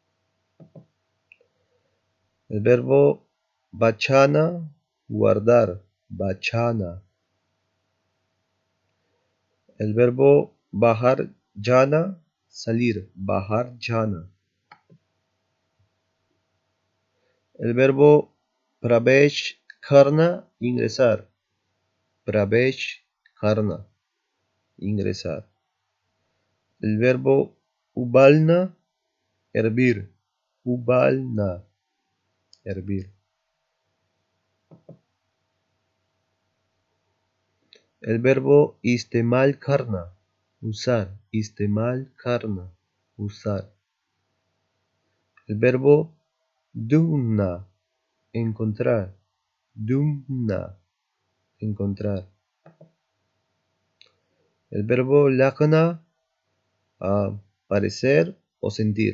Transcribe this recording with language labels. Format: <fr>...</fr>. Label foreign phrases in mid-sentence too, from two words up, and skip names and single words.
<es>El verbo bachana, guardar. Bachana. El verbo</es> <hi>बाहर जाना,</hi> <es>salir.</es> <hi>बाहर जाना.</hi> <es>El verbo</es> <hi>प्रवेश करना,</hi> <es>ingresar.</es> <hi>प्रवेश करना,</hi> <es>ingresar. El verbo ubalna, hervir. Ubalna, hervir. El verbo</es> <hi>इस्तेमाल करना,</hi> <es>usar.</es> <hi>इस्तेमाल करना,</hi> <es>usar. El verbo dumna, encontrar. Dumna, encontrar. El verbo lagna, parecer o sentir.</es>